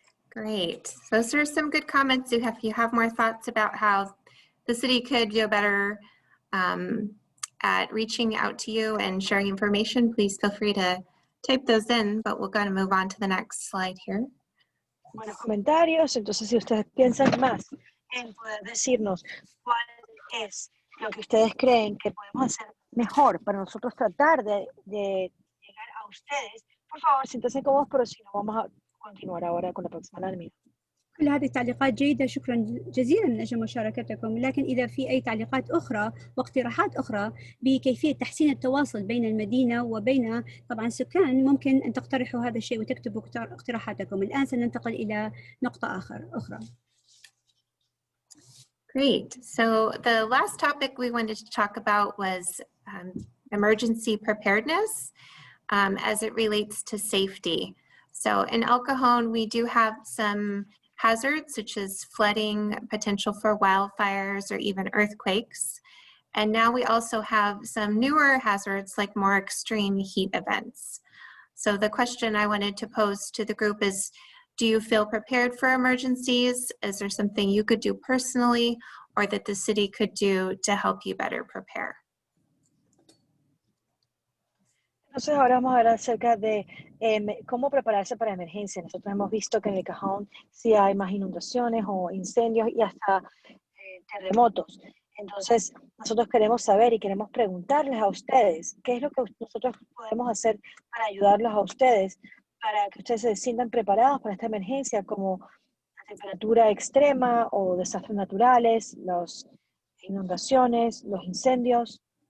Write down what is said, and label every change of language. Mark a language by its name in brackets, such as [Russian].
[English] Great. Those are some good comments. If you have more thoughts about how the city could do better at reaching out to you and sharing information, please feel free to type those in, but we're going to move on to the next slide here. [Spanish] Buenos comentarios, entonces si ustedes piensan más en poder decirnos cuál es lo que ustedes creen que podemos hacer mejor para nosotros tratar de llegar a ustedes, por favor, siéntanse cómodos, pero si no, vamos a continuar ahora con la próxima lámina. [Arabic] كل هذه التعليقات جيدة، شكرا جزيلا من أجل مشاركتكم، لكن إذا في أي تعليقات أخرى واقتراحات أخرى بكيفية تحسين التواصل بين المدينة وبين طبعا السكان ممكن أن تقترحوا هذا الشيء وتكتبوا اقتراحاتكم. الآن سننتقل إلى نقطة أخرى. [English] Great. So the last topic we wanted to talk about was emergency preparedness as it relates to safety. So in El Cajon, we do have some hazards such as flooding, potential for wildfires, or even earthquakes. And now we also have some newer hazards like more extreme heat events. So the question I wanted to pose to the group is, do you feel prepared for emergencies? Is there something you could do personally or that the city could do to help you better prepare? [Spanish] Entonces ahora vamos a hablar acerca de cómo prepararse para emergencias. Nosotros hemos visto que en el Cajón sí hay más inundaciones o incendios y hasta terremotos. Entonces nosotros queremos saber y queremos preguntarles a ustedes qué es lo que nosotros podemos hacer para ayudarlos a ustedes, para que ustedes se sientan preparados para esta emergencia, como la temperatura extrema o desastres naturales, las inundaciones, los incendios.